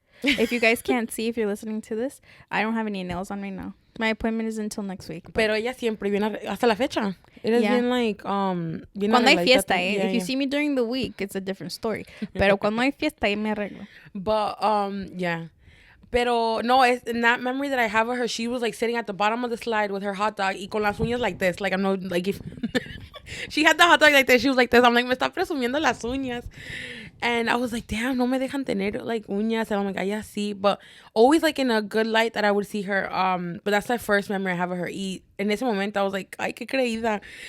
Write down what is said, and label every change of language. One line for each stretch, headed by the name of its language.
English: If you guys can't see, if you're listening to this, I don't have any nails on right now. My appointment is until next week.
Spanish: Pero ella siempre viene hasta la fecha.
English: It has been like
Spanish: bien cuando hay fiesta,
English: if you see me during the week, it's a different story.
Spanish: Pero cuando hay fiesta, me arreglo.
English: But yeah.
Spanish: Pero no,
English: it's in that memory that I have of her, she was like sitting at the bottom of the slide with her hot dog
Spanish: y con las uñas
English: like this. Like, I'm no, like, if she had the hot dog like this, she was like this. I'm like,
Spanish: me está presumiendo las uñas.
English: And I was like, damn,
Spanish: no me dejan tener
English: like uñas. And I'm like, yeah, sí. But always like in a good light that I would see her. But that's the first memory I have of her.
Spanish: Y en ese momento
English: I was like,
Spanish: ay, qué creída.